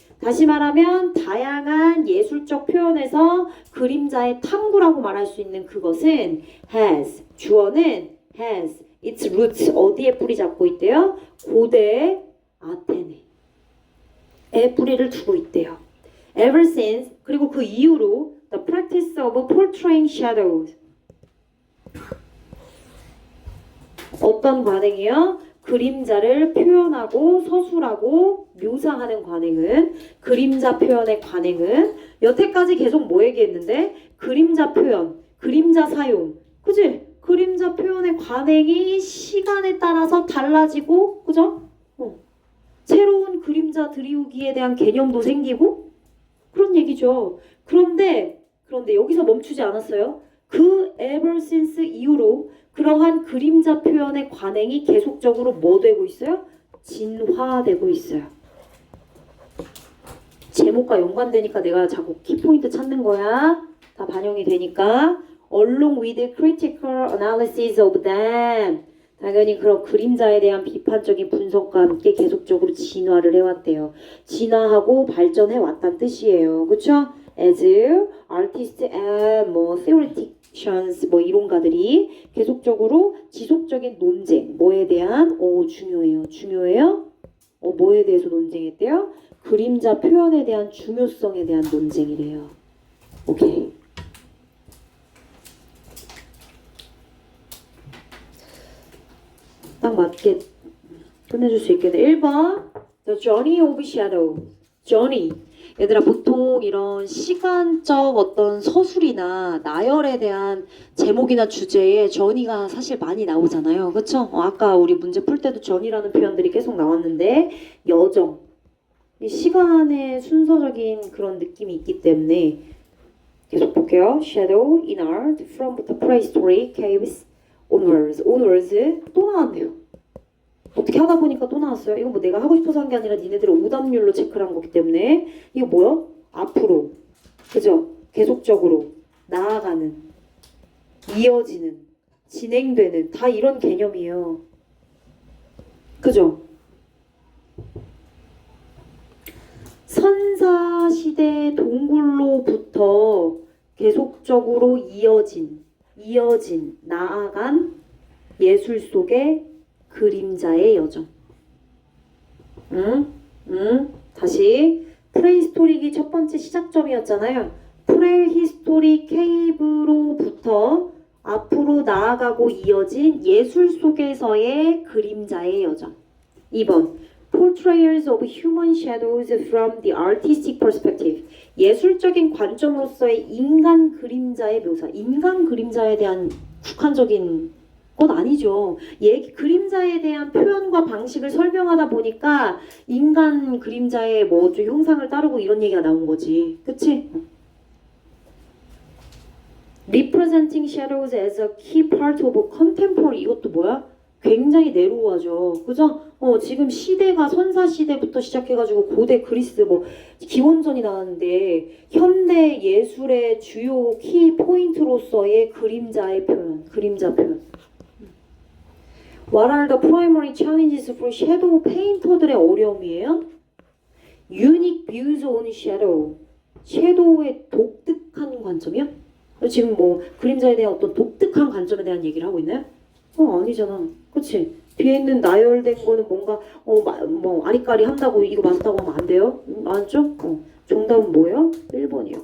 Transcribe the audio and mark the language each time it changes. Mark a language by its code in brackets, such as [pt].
[ko] 다시 말하면 다양한 예술적 표현에서 그림자의 탐구라고 말할 수 있는 그것은 has, 주어는 has, [en] its roots [ko] 어디에 뿌리 잡고 있대요? 고대 아테네에 뿌리를 두고 있대요. [en] Ever since, [ko] 그리고 그 이후로 [en] the practice of portraying shadows, [ko] 어떤 관행이요? 그림자를 표현하고 서술하고 묘사하는 관행은, 그림자 표현의 관행은 여태까지 계속 뭐 얘기했는데? 그림자 표현, 그림자 사용, 그치? 그림자 표현의 관행이 시간에 따라서 달라지고, 그죠? 새로운 그림자 들이우기에 대한 개념도 생기고 그런 얘기죠. 그런데 여기서 멈추지 않았어요. 그 [en] ever since [ko] 이후로 그러한 그림자 표현의 관행이 계속적으로 뭐 되고 있어요? 진화되고 있어요. 제목과 연관되니까 내가 자꾸 키포인트 찾는 거야. 다 반영이 되니까. [en] Along with critical analysis of them. [ko] 당연히 그런 그림자에 대한 비판적인 분석과 함께 계속적으로 진화를 해왔대요. 진화하고 발전해 왔다는 뜻이에요. 그쵸? [en] As artists and theoreticians, [ko] 이론가들이 계속적으로 지속적인 논쟁, 뭐에 대한? 중요해요? 뭐에 대해서 논쟁했대요? 그림자 표현에 대한 중요성에 대한 논쟁이래요. 오케이. 딱 맞게 끝내줄 수 있겠네. [en] 1번 The Journey of Shadow. Journey. [ko] 얘들아 보통 이런 시간적 어떤 서술이나 나열에 대한 제목이나 주제에 journey가 사실 많이 나오잖아요. 그쵸? 아까 우리 문제 풀 때도 journey라는 표현들이 계속 나왔는데 여정. 이 시간의 순서적인 그런 느낌이 있기 때문에 계속 볼게요. [en] Shadow in art from the prehistoric caves onwards [ko] 또 나왔네요. 어떻게 하다 보니까 또 나왔어요. 이거 뭐 내가 하고 싶어서 한 게 아니라 니네들의 오답률로 체크를 한 거기 때문에. 이거 뭐야? 앞으로. 그죠? 계속적으로 나아가는, 이어지는, 진행되는, 다 이런 개념이에요. 그죠? 선사시대 동굴로부터 계속적으로 이어진, 나아간 예술 속의 그림자의 여정. 다시. 프레히스토릭이 첫 번째 시작점이었잖아요. 프레히스토릭 케이브로부터 앞으로 나아가고 이어진 예술 속에서의 그림자의 여정. 2번. [en] Portrayals of human shadows from the artistic perspective. [ko] 예술적인 관점으로서의 인간 그림자의 묘사. 인간 그림자에 대한 국한적인 건 아니죠. 그림자에 대한 표현과 방식을 설명하다 보니까 인간 그림자의 뭐 좀 형상을 따르고 이런 얘기가 나온 거지. 그치? [en] Representing shadows as a key part of contemporary. [ko] 이것도 뭐야? 굉장히 내로우하죠. 그죠? 지금 시대가 선사시대부터 시작해가지고 고대 그리스 뭐 기원전이 나왔는데 현대 예술의 주요 키 포인트로서의 그림자의 표현, 그림자 표현. [en] What are the primary challenges for shadow painter [ko] 들의 어려움이에요? [en] Unique views on shadow. [ko] 섀도우의 독특한 관점이요? 지금 뭐 그림자에 대한 어떤 독특한 관점에 대한 얘기를 하고 있나요? 아니잖아. 그치? 뒤에 있는 나열된 거는 뭔가 뭐 아리까리 한다고 이거 맞다고 하면 안 돼요? 맞죠? 정답은 뭐예요? 1번이에요.